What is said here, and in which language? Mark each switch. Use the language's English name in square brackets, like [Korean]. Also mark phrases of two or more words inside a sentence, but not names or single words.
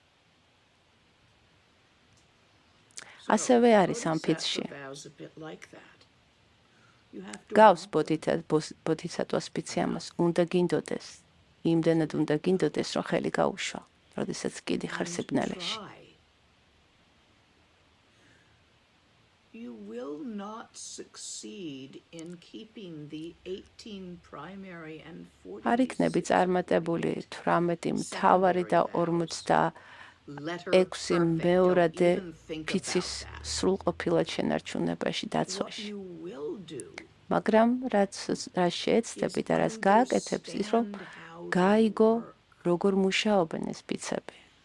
[Georgian] ასევე არის ამ ფიცში. გავს ბოდჰისატვას ფიცი ამას, უნდა გინდოდეს. იმდენად უნდა გინდოდეს, რომ ხელი გაუშვა, როდესაც კიდე ხარ სიბნელეში. [English] You will not succeed in keeping the 18 primary and 40 [Georgian] არ იქნები წარმატებული 18 მთავარი და 46 მეორადე ფიცის სრულყოფილად შენარჩუნებაში დაცვაში. მაგრამ რაც შეეცდები და რაც გააკეთებს ის, რომ გაიგო როგორ მუშაობენ ეს ფიცები.